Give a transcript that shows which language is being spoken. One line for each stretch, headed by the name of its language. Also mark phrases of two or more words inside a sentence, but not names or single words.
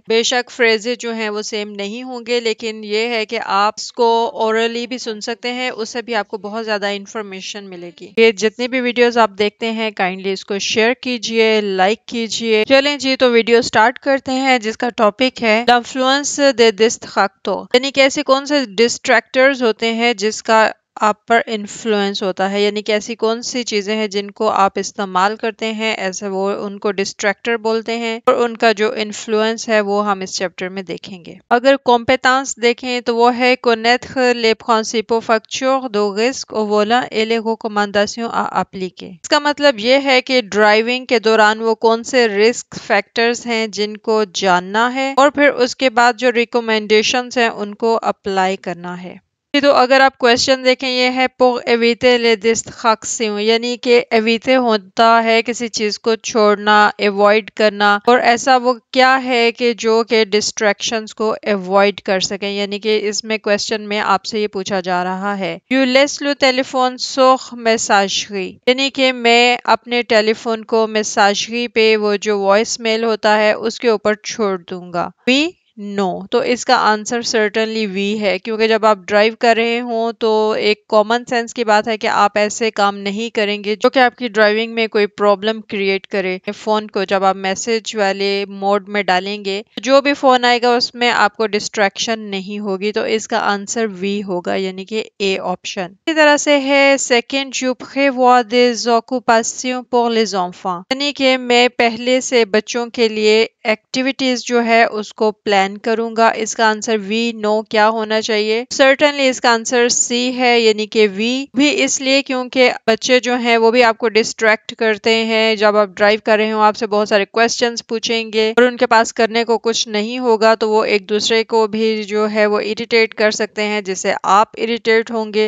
Urdu: بے شک فریزز جو ہیں وہ سیم نہیں ہوں گے، لیکن یہ ہے کہ آپ اس کو اورلی بھی سن سکتے ہیں، اس سے بھی آپ کو بہت زیادہ انفارمیشن ملے گی۔ یہ جتنی بھی ویڈیوز آپ دیکھتے ہیں کائنڈلی اس کو شیئر کیجئے، لائک کیجئے۔ چلیں جی، تو
English: video start
Urdu: کرتے ہیں جس کا ٹاپک ہے
French: l'influence de distractors،
Urdu: یعنی کہ ایسے کون سے ڈسٹریکٹرز ہوتے ہیں جس کا آپ پر انفلوئنس ہوتا ہے، یعنی کہ ایسی کون سی چیزیں ہیں جن کو آپ استعمال کرتے ہیں، ایسے وہ ان کو ڈسٹریکٹر بولتے ہیں، اور ان کا جو انفلوئنس ہے وہ ہم اس چیپٹر میں دیکھیں گے۔ اگر کمپیتنس دیکھیں تو وہ ہے
French: connaître les principaux facteurs de risque au volant et les recommandations à appliquer۔
Urdu: اس کا مطلب یہ ہے کہ ڈرائیونگ کے دوران وہ کون سے
English: risk factors
Urdu: ہیں جن کو جاننا ہے اور پھر اس کے بعد جو ریکومینڈیشنز ہیں ان کو اپلائی کرنا ہے۔ تو اگر آپ کویسچن دیکھیں، یہ ہے
French: pour éviter les distractions،
Urdu: یعنی کہ ایویتے ہوتا ہے کسی چیز کو چھوڑنا، ایوائڈ کرنا، اور ایسا وہ کیا ہے کہ جو کہ ڈسٹریکشنز کو ایوائڈ کر سکیں، یعنی کہ اس میں کویسچن میں آپ سے یہ پوچھا جا رہا ہے
French: you laisse le téléphone sur messagerie،
Urdu: یعنی کہ میں اپنے ٹیلی فون کو میساجری پہ وہ جو
English: voice mail
Urdu: ہوتا ہے اس کے اوپر چھوڑ دوں گا۔ بھی نو، تو اس کا
English: answer certainly B
Urdu: ہے، کیونکہ جب آپ ڈرائیو کر رہے ہوں تو ایک
English: common sense
Urdu: کی بات ہے کہ آپ ایسے کام نہیں کریں گے جو کہ آپ کی ڈرائیونگ میں کوئی
English: problem create
Urdu: کرے۔ فون کو جب آپ میسج والے موڈ میں ڈالیں گے، جو بھی فون آئے گا اس میں آپ کو ڈسٹریکشن نہیں ہوگی، تو اس کا
English: answer B
Urdu: ہوگا، یعنی کہ
English: A option.
Urdu: اسی طرح سے ہے سیکنڈ
French: je prévois des occupations pour les enfants،
Urdu: یعنی کہ میں پہلے سے بچوں کے لیے ایکٹیویٹیز جو ہے اس کو پلان کروں گا۔ اس کا
English: answer B no
Urdu: کیا ہونا چاہیے؟ سرٹنلی اس کا
English: answer C
Urdu: ہے، یعنی کہ وی بھی اس لیے کیونکہ بچے جو ہیں وہ بھی آپ کو ڈسٹریکٹ کرتے ہیں۔ جب آپ ڈرائیو کر رہے ہوں آپ سے بہت سارے کویسچنز پوچھیں گے اور ان کے پاس کرنے کو کچھ نہیں ہوگا، تو وہ ایک دوسرے کو بھی جو ہے وہ اریٹیٹ کر سکتے ہیں، جس سے آپ اریٹیٹ ہوں گے۔